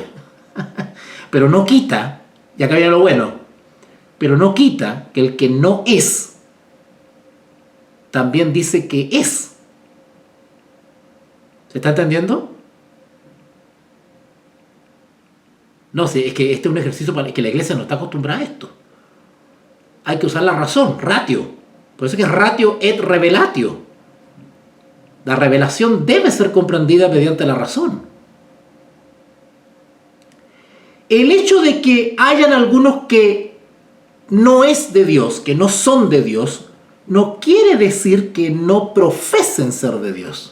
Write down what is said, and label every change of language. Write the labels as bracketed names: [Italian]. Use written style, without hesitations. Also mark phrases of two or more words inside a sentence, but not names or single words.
[Spanish] Pero no quita, y acá viene lo bueno, pero no quita que el que no es, también dice que es. ¿Se está entendiendo? No, sí, es que este es un ejercicio para que la iglesia no está acostumbrada a esto. Hay que usar la razón, ratio. Por eso es que es [Latin] ratio et revelatio. [Spanish] La revelación debe ser comprendida mediante la razón. El hecho de que hayan algunos que no es de Dios, que no son de Dios, no quiere decir que no profesen ser de Dios.